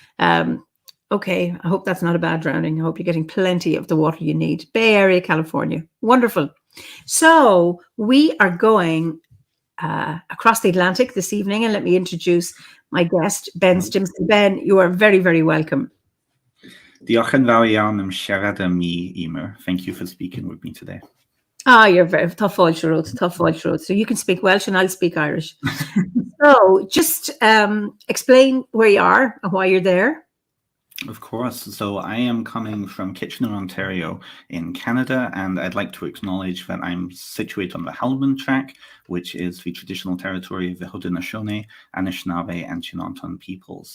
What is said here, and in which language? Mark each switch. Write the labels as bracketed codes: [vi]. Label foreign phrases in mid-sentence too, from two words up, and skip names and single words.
[en] Okay. I hope that's not a bad drowning. I hope you're getting plenty of the water you need. Bay Area, California. Wonderful. So we are going across the Atlantic this evening, and let me introduce my guest, Ben Stimson. Ben, you are very, very welcome. [cy] Diolch yn fawr iawn am siarad â mi, Eimear. [en] Thank you for speaking with me today. You're very tough road. So you can speak Welsh and I'll speak Irish. So just explain where you are and why you're there. Of course. So I am coming from Kitchener, Ontario in Canada, and I'd like to acknowledge that I'm situated on the Haldimand Track, which is the traditional territory of the Haudenosaunee, Anishinaabe, and Chinonton peoples.